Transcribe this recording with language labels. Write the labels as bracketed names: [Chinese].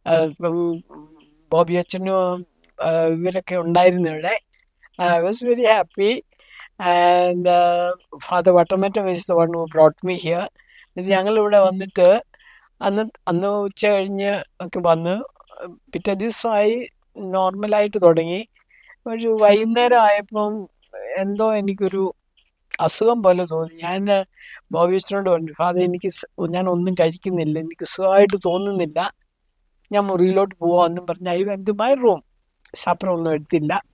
[Malayalam] ഇപ്പം ബോബി അച്ഛനും ഇവരൊക്കെ ഉണ്ടായിരുന്നു ഇവിടെ. [English] I was very happy, and Father Vatamattam is the one who brought me here. [Malayalam] ഞങ്ങളിവിടെ വന്നിട്ട് അന്ന് ഉച്ച കഴിഞ്ഞ് ഒക്കെ വന്ന് പിറ്റേ ദിവസമായി നോർമലായിട്ട് തുടങ്ങി. ഒരു വൈകുന്നേരം ആയപ്പം എന്തോ എനിക്കൊരു അസുഖം പോലെ തോന്നി. ഞാൻ ബോബിയച്ചനോട് പറഞ്ഞു, ഫാദർ ഞാൻ ഒന്നും കഴിക്കുന്നില്ല, എനിക്ക് സുഖമായിട്ട് തോന്നുന്നില്ല, ഞാൻ മുറിയിലോട്ട് പോവാമെന്നും പറഞ്ഞ് [English] I went to my room. [Malayalam] സപ്പറൊന്നും എടുത്തില്ല.